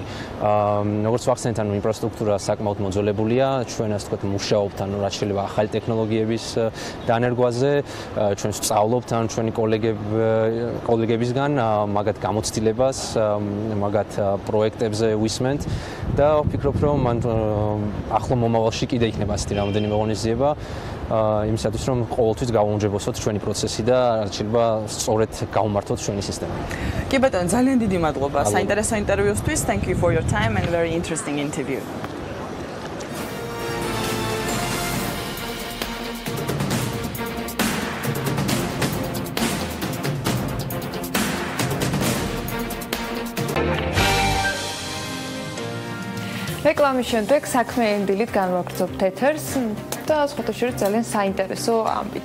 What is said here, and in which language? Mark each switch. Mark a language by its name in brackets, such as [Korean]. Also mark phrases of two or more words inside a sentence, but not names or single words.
[Georgian] როგორც ვახსენეთ, ანუ ინფრასტრუქტურა საკმაოდ მოძველებულია, ჩვენ ასე ვთქვათ, მუშაობთ, ანუ რაც შეიძლება ახალი ტექნოლოგიების დანერგვაზე, ჩვენ ვსწავლობთ, ანუ ჩვენი კოლეგებისგან მაგათ გამოცდილებას, მაგათ პროექტებზე ვისმენთ და ვფიქრობ, რომ ახლო მომავალში კიდე იქნება ასეთი რამდენიმე ღონისძიება. იმისათვის, რომ ყოველთვის გავაუმჯობესოთ ჩვენი პროცესი და რაც შეიძლება სწორედ გავუმართოთ ჩვენი სისტემა. კი ბატონო, ძალიან დიდი მადლობა საინტერესო ინტერვიუსთვის. [English] Thank you for your time and very interesting interview. [Georgian] რეკლამის შემდეგ საქმიანი დილით განვაგრძობთ ეთერს და სხვათა შორის ძალიან საინტერესო ამბით.